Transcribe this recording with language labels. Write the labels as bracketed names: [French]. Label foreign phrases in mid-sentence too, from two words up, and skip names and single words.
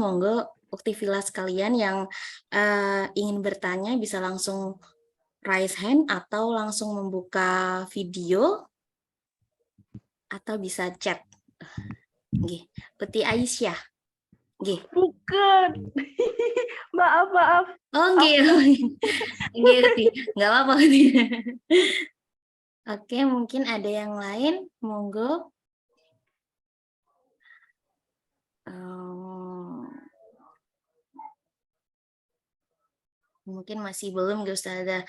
[Indonesian] Monggo uktivilas kalian yang ingin bertanya bisa langsung [English] raise hand [Indonesian] atau langsung membuka video atau bisa chat. Nggih, Uti Aisyah. Nggih. Bukan. Maaf. Oh, nggih. Nggih, Uti. Enggak apa-apa, Uti. Oke, mungkin ada yang lain, monggo. Mungkin masih belum, Ustazah.